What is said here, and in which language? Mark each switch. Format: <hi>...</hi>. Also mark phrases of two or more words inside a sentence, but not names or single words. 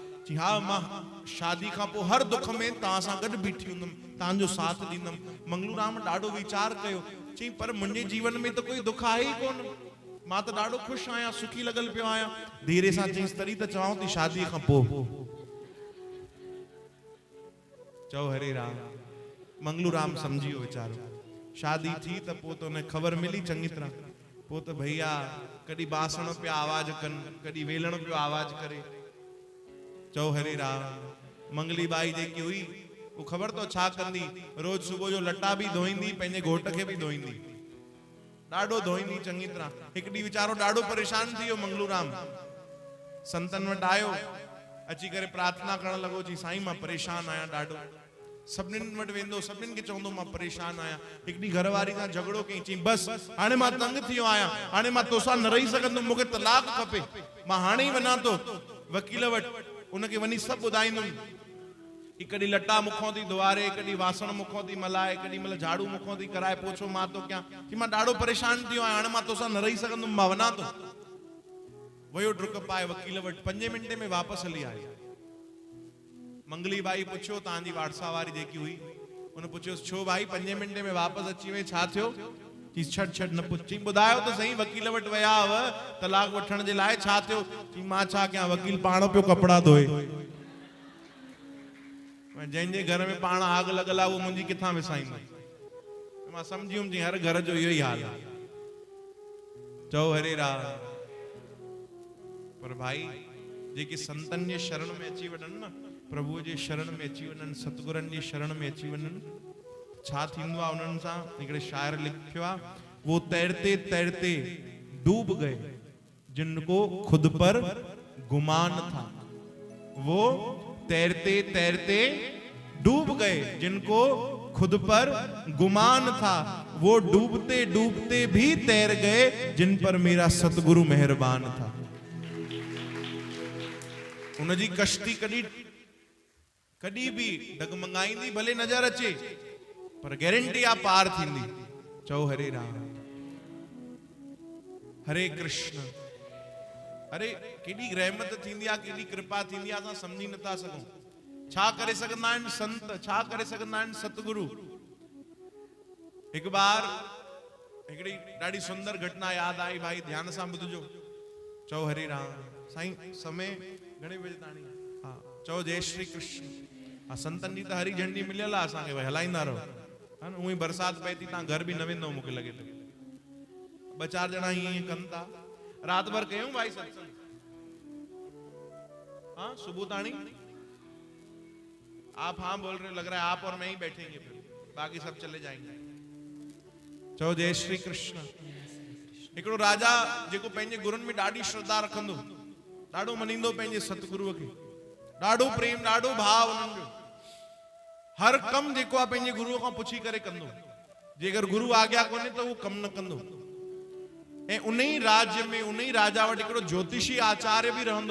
<sd>चई हा मां शादी खां पोइ हर दुख में तव्हां सां गॾु बीठी हूंदुमि, तव्हांजो साथ ॾींदुमि। मंगलू राम ॾाढो वीचार कयो, चई पर मुंहिंजे जीवन में त कोई दुख आहे ई कोन, मां त ॾाढो ख़ुशि आहियां, सुखी लॻल पियो आहियां। धीरे सां चईंसि तॾहिं त चवां थी शादी खां पोइ। चओ हरे राम। मंगलू राम समझी वियो वीचारो। शादी थी त पोइ त उन ख़बर मिली चङी तरह, पोइ त भैया कॾहिं बासण पिया आवाज़ कनि, कॾहिं वेलण पियो आवाज़ करे। चओ हरे राम। मंगली बाई जेकी हुई वो ख़बर तो छा कंदी, रोज सुबह जो लटा भी धोईंदी, पंहिंजे घोट खे भी धोईंदी, ॾाढो धोईंदी चङी तरह। हिकु ॾींहुं वीचारो ॾाढो परेशान थी वियो मंगलू राम, संतन वटि आयो, अची करे प्रार्थना करण लॻो, जी साईं मां परेशान आहियां ॾाढो। सभिनीनि वटि वेंदो, सभिनीनि खे चवंदो मां परेशान आहियां। हिकु ॾींहुं घरवारी सां झगड़ो कई, चई बसि हाणे मां तंग थी वियो आहियां, हाणे मां तोसां न रही सघंदुमि, मूंखे तलाक खपे, मां हाणे ई वञा थो वकील वटि, उनखे वञी सभु ॿुधाईंदुमि। हिकु ॾींहुं लटा मुखों थी धुआरे, हिकु ॾींहुं वासण मुखों थी मलाए, केॾी महिल झाड़ू मुखों थी कराए, पोछो मां तो कयां, कि मां ॾाढो परेशान थी वियो आहियां, हाणे मां तोसां न रही सघंदुमि, मां वञा थो। वयो डुक पाए वकील वटि, 5 मिंटे में वापसि हली आई। मंगली बाई पुछियो तव्हांजी वाड़सा वारी जेकी हुई, उन पुछियोसि छो भाई 5 मिंटे में वापसि अची वई, छा थियो? चई छॾ छॾ न पुछ। चई ॿुधायो त सही, वकील वटि विया हुव तलाक वठण जे लाइ, छा थियो? चई मां छा कयां, वकील पाण पियो कपिड़ा धोए, जंहिंजे घर में पाण आग लॻल आहे उहो मुंहिंजी किथां विसाईंदो। मां सम्झी वियुमि जी हर घर जो इहो ई हाल आहे। चओ हरे राम। पर भाई जेके संतन जे शरण में अची वञनि न, प्रभुअ जे शरण में अची वञनि, सतगुरनि जी शरण में अची वञनि, छा थींदो आहे उन्हनि सां? हिकिड़े शाइर लिखियो आहे,</sd> <hi>वो तैरते तैरते डूब गए जिनको खुद पर गुमान था। वो तैरते तैरते डूब गए जिनको खुद पर गुमान था, वो डूबते डूबते भी तैर गए जिन पर मेरा सतगुरु मेहरबान था।</hi> <sd>उनजी कश्ती कॾहिं भी डगमगाईंदी, भले नजर अचे, पर गारंटी आ पार थींदी। चओ हरे राम। हरे कृष्ण। अरे केॾी रहमत थींदी आहे, केॾी कृपा थींदी आहे, असां सम्झी नथा सघूं। छा करे सघंदा आहिनि संत, छा करे सघंदा आहिनि सतगुरु। हिकु बार हिकिड़ी ॾाढी सुंदर घटना यादि आई भाई, ध्यान सां ॿुधजो। चओ हरे राम। साईं समय घणे बजे ताणी? हा, चओ जय श्री कृष्ण। हा, संतन जी त हरी झंडी मिलियल आहे असांखे, भाई हलाईंदा रहो, हा न। उहे बरसाति पए थी, तव्हां घर बि न वेंदो मूंखे लॻे थो। 2-4 ॼणा हीअं कनि था। रात भर कयूं भाई सत्संग?</sd> <hi>हाँ, सुबह ताणी आप हाँ बोल रहे हो, लग रहा है आप और मैं ही बैठेंगे, फिर बाकी सब चले जाएंगे।</hi> <sd>चओ जय श्री कृष्ण। हिकिड़ो राजा जेको पंहिंजे गुरुनि में ॾाढी श्रद्धा रखंदो, ॾाढो मञींदो पंहिंजे सतगुरुअ खे, ॾाढो प्रेम, ॾाढो भाव उन्हनि जो। हर कम जेको आहे पंहिंजे गुरुअ खां पुछी करे कंदो। जेकर गुरु आज्ञा कोन्हे त उहो कम न कंदो। ऐं उन ई राज्य में, उन ई राजा वटि हिकिड़ो ज्योतिषी आचार्य बि रहंदो।</sd>